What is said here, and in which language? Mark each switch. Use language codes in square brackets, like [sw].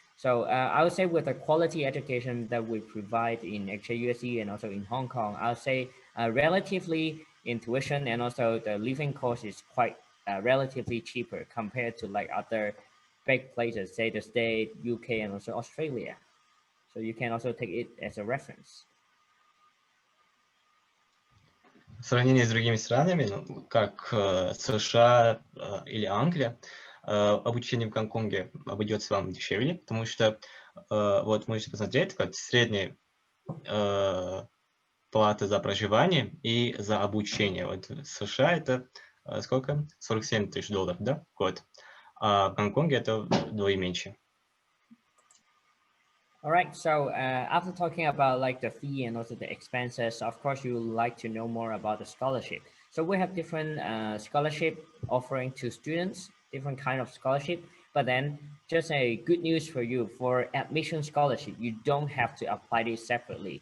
[en] So I would say with the quality education that we provide in HKUST and also in Hong Kong, I would say relatively in tuition and also the living cost is quite relatively cheaper compared to like other big places, say the States, UK, and also Australia. So you can also take it as a reference. [ru] В сравнении с другими странами, как США или Англия, обучение в Гонконге обойдется вам дешевле, потому что вот можете посмотреть, как средняя плата за проживание и за обучение. Вот в США это сколько? 47 тысяч долларов, да, в год. А в Гонконге это вдвое меньше. [en] All right, so after talking about like the fee and also the expenses, of course, you would like to know more about the scholarship. So we have different scholarship offering to students, different kind of scholarship. But then just a good news for you, for admission scholarship, you don't have to apply this separately.